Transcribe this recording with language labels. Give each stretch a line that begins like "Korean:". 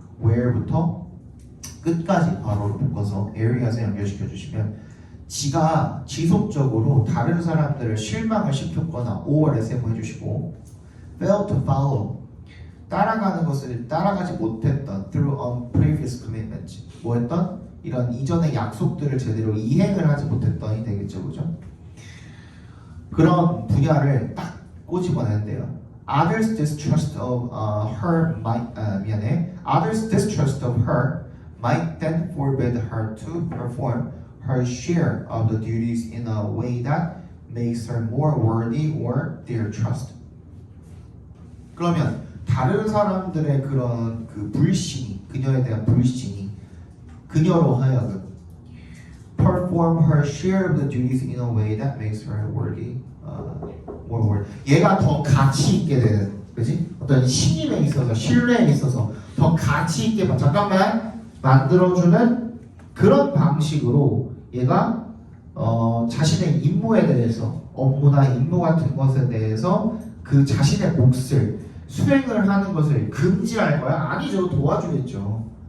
Korean: where부터 끝까지 괄호로 묶어서 areas에 연결시켜 주시면 지가 지속적으로 다른 사람들을 실망을 시켰거나 or SM 해주시고
English: fail to follow
Korean: 따라가는 것을 따라가지 못했던
English: through on previous commitments
Korean: 뭐 했던? 이런 이전의 약속들을 제대로 이행을 하지 못했던이 되겠죠. 그죠? 그런 분야를 딱 꼬집어낸대요.
English: Others' distrust of her might Others' distrust of her might then forbid her to perform her share of the duties in a way that makes her more worthy or their trust.
Korean: 그러면 다른 사람들의 그런 그 불신이 그녀에 대한 불신이 그녀로 하여금
English: perform her share of the duties in a way that makes her worthy, more worthy.
Korean: 얘가 더 가치 있게 되는, 그지? 어떤 신임에 있어서 신뢰에 있어서 더 가치 있게 잠깐만 만들어주는 그런 방식으로 얘가 자신의 임무에 대해서 업무나 임무 같은 것에 대해서 그 자신의 몫을 수행을 하는 것을 금지할 거야? 아니죠. 도와주겠죠.